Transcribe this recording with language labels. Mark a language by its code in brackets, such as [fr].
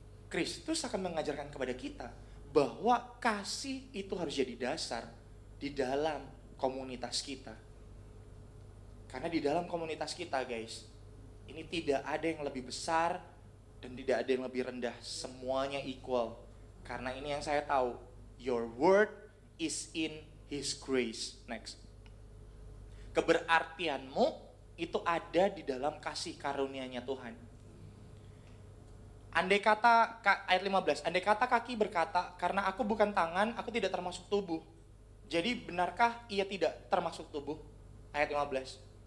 [id] Kristus akan mengajarkan kepada kita bahwa kasih itu harus jadi dasar di dalam komunitas kita. Karena di dalam komunitas kita guys, Ini tidak ada yang lebih besar dan tidak ada yang lebih rendah. Semuanya equal. Karena ini yang saya tahu. [en] Your word is in His grace. Next. [id] Keberartianmu itu ada di dalam kasih karunia-Nya Tuhan. Andai kata, ayat 15, andai kata kaki berkata, karena aku bukan tangan, aku tidak termasuk tubuh. Jadi benarkah ia tidak termasuk tubuh? Ayat 15.